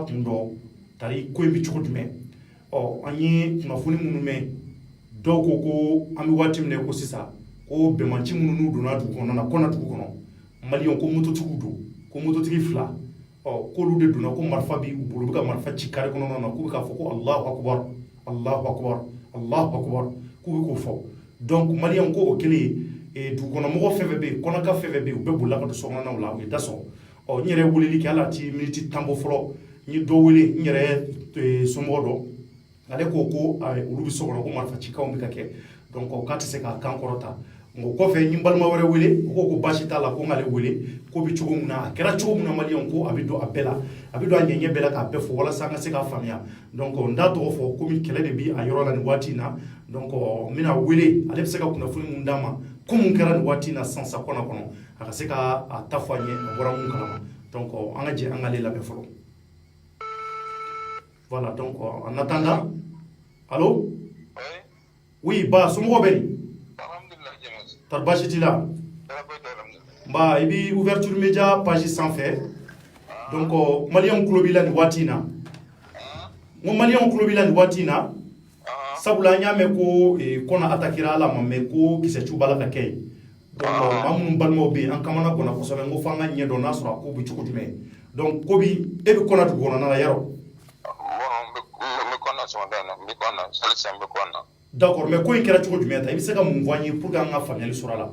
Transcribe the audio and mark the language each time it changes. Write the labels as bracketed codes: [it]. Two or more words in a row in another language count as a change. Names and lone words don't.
[bm] kun dɔn tari ko in bɛ cogo jumɛn an ye kunnafoni minnu mɛn dɔw ko an bɛ waati min na ko sisan ko bɛnbalici minnu n'u donna dugu kɔnɔna na kɔna dugu kɔnɔ Maliens ko mototigiw don ko mototigi 2 k'olu de donna ko marifa b'u bolo u bɛ ka marifa ci carré kɔnɔna na k'u bɛ k'a fɔ ko [ar] Allahu akbar Allahu akbar Allahu akbar [bm] k'u bɛ k'o fɔ donc Maliens ko o kɛlen dugukɔnɔmɔgɔ fɛn fɛn bɛ yen kɔnɔka fɛn fɛn bɛ yen u bɛɛ bolila ka don sokɔnɔnaw la u ye da sɔgɔ n yɛrɛ weleli kɛ ala ti miniti 10 bɔ fɔlɔ n ye dɔ wele n yɛrɛ somɔgɔ dɔ ale ko olu bɛ so kɔnɔ ko marifa cikanw bɛ ka kɛ donc k'a tɛ se k'a kan kɔrɔta o kɔfɛ n ye balima wɛrɛ wele o ko baasi t'a la ko n k'ale wele ko bɛ cogo min na a kɛra cogo min na Maliens ko a bɛ don a bɛɛ la a bɛ don a ɲɛɲɛ bɛɛ la k'a bɛɛ fɔ walasa an ka se k'a faamuya donc n t'a tɔgɔ fɔ komi kɛlɛ de bɛ a yɔrɔ la nin waati in na donc n bɛna wele ale bɛ se ka kunnafoni mun d'a ma ko mun kɛra nin waati in na sisan sa kɔnɔ a ka se ka a ta fɔ an ye a bɔra mun kalama donc an ka jɛ an k'ale labɛn fɔlɔ [fr] voilà donc en attendant allo oui [bm] ba somɔgɔw bɛ di tar baasi t'i la i bɛ [fr] ouverture média page [bm] sanfɛ donc Maliens tulo b'i la nin waati in na n ko Maliens tulo b'i la nin waati in na sabula an y'a mɛn ko kɔna attaquera ala ma mɛ ko kisɛciw b'a la ka kɛ yen donc maa minnu balimaw bɛ yen an kamana gɔnna kosɛbɛ n ko f'an ka ɲɛ dɔn n'a sɔrɔ a ko bɛ cogo jumɛn donc ko bi e bɛ kɔna dugu kɔnɔna la yarɔ [fr] d'accord mais [bm] ko in kɛra cogo jumɛn ta i bɛ se ka mun fɔ an ye [fr] pour que [bm] an ka faamuyali sɔrɔ a la